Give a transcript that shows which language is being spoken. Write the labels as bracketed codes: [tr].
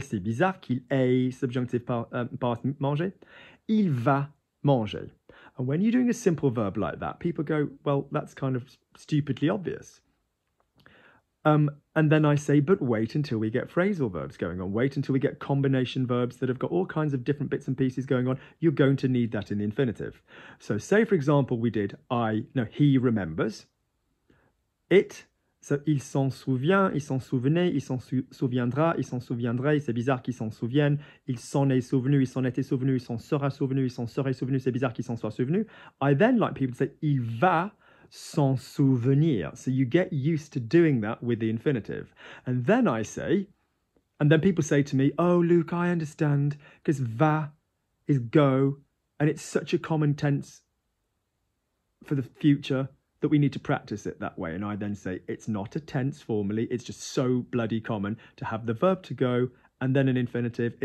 [fr] C'est bizarre qu'il ait, [en] subjunctive past [fr] manger. Il va manger. [en] And when you're doing a simple verb like that, people go, well, that's kind of stupidly obvious. And then I say, but wait until we get phrasal verbs going on. Wait until we get combination verbs that have got all kinds of different bits and pieces going on. You're going to need that in the infinitive. So say, for example, we did he remembers. [fr] It, so il s'en souvient, il s'en souvenait, il s'en souviendra, il s'en souviendrait. C'est bizarre qu'il s'en souvienne. Il s'en est souvenu, il s'en était souvenu, il s'en sera souvenu, il s'en serait souvenu. C'est bizarre qu'il s'en soit souvenu. [en] I then like people to say, [fr] il va s'en souvenir. [en] So you get used to doing that with the infinitive. And then I say, and then people say to me, oh, Luke, I understand, because va is go, and it's such a common tense for the future that we need to practice it that way. And I then say, it's not a tense formally, it's just so bloody common to have the verb to go and then an infinitive.